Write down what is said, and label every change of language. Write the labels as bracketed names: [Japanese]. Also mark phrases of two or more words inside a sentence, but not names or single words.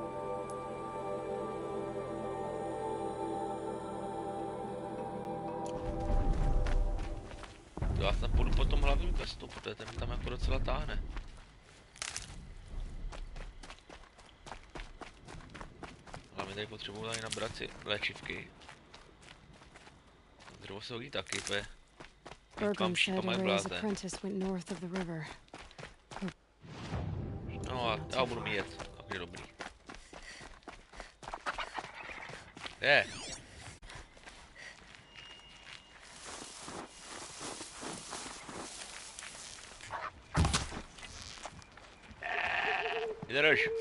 [Czech] Já snad půjdu po tom hlavním questu, protože ten tam jako docela táhne. Hlavně tady potřebuji tady nabrat si léčivky. Dřevo se hodí taky, protože [English] Bergman said Araya's apprentice went north of the river. [Czech] No a já budu mít jet, tak je dobrý. Je. Vydrž.